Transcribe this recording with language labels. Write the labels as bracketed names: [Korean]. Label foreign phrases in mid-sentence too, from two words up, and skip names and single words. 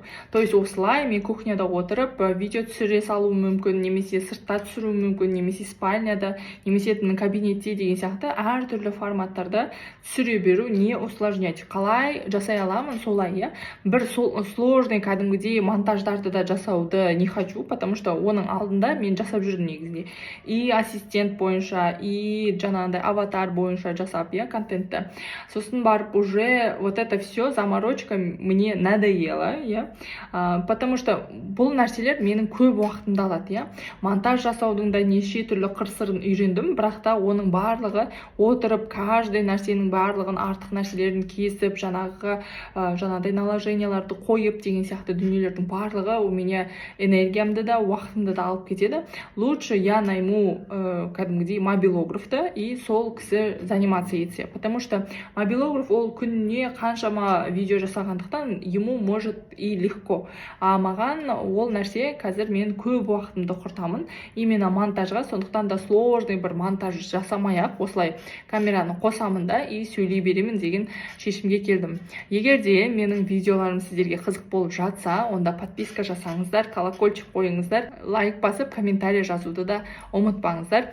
[Russian] То есть [Kazakh] осылай мен кухняда отырып видео түсіре салу мүмкін, немесе сыртта түсіру мүмкін, немесе спальняда, немесе кабинетте деген сияқты әртүрлі форматтарда түсіре беру, [Russian] не усложнять. [Kazakh] Қалай жасай аламын солай, бір сложный кәдімгідей монтаждарды да жасауды [Russian] не хочу, потому что [Kazakh] оның алдында мен жасап жүрдім негізінде. И ассистент бойынша, и жаңағындай аватар бойынша жасап, контентті. Сосын барып [Russian] уже вот это все заморочка мне надоело, потому что [Kazakh] бұл нәрселер менің көп уақытымды алады, монтаж жасаудың да неше түрлі қыр-сырын үйрендім, бірақ та оның барлығы отырып, каждый нәрсенің барлығын, артық нәрселерін кесіп, жаңағыдай наложенияларды қойып деген сияқты дүниелердің барлығы [Russian] у меня [Kazakh] энергиямды да, уақытымды да алып кетеді. [Russian] Лучше я найму [Kazakh] кәдімгідей мобилографты и сол кісі заниматься етсе, [Russian] потому что [Kazakh] мобилограф ол күніне қаншама видео жасағандықтан [Russian] ему может и легко. [Kazakh] А маған ол нәрсе қазір мен көп уақытымды құртамын именно монтажға, сондықтан да сложный бір монтаж жасамай-ақ осылай камераны қосамын да и сөйлей беремін деген шешімге келдім. Егер де менің видеоларым сіздерге қызық болып жатса, онда подписка жасаңыздар, колокольчик қойыңыздар, лайк басып, комментарий жазуды да ұмытпаңыздар.